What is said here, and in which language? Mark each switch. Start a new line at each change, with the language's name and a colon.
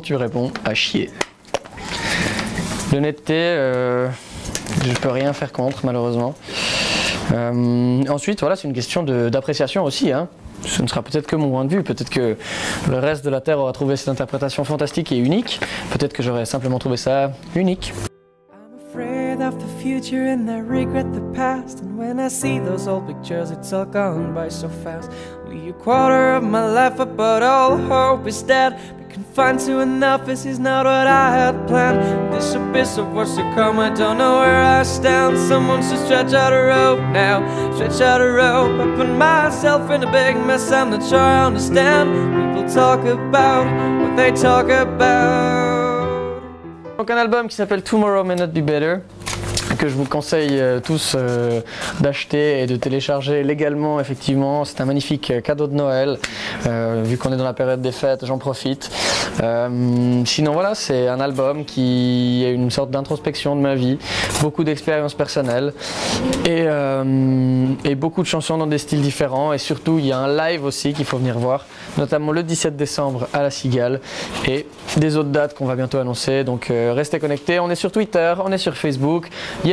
French: Tu réponds, à chier. L'honnêteté, je peux rien faire contre malheureusement. Ensuite, voilà, c'est une question d'appréciation aussi, hein. Ce ne sera peut-être que mon point de vue, peut-être que le reste de la Terre aura trouvé cette interprétation fantastique et unique, peut-être que j'aurais simplement trouvé ça unique.
English: Of the future and I regret the past, and when I see those old pictures it's all gone by so fast. Only a quarter of my life but all hope is dead. Be confined to an office is not what I had planned. This abyss of what's to come, I don't know where I stand. Someone should stretch out a rope now, stretch out a rope. I put myself in a big mess, I'm not sure I understand. People talk about what they talk about.
French: Donc un album qui s'appelle Tomorrow May Not Be Better, que je vous conseille tous d'acheter et de télécharger légalement. Effectivement, c'est un magnifique cadeau de Noël, vu qu'on est dans la période des fêtes, j'en profite. Sinon voilà, c'est un album qui est une sorte d'introspection de ma vie, beaucoup d'expériences personnelles et beaucoup de chansons dans des styles différents, et surtout il y a un live aussi qu'il faut venir voir, notamment le 17 décembre à la Cigale et des autres dates qu'on va bientôt annoncer. Donc restez connectés, on est sur Twitter, on est sur Facebook, il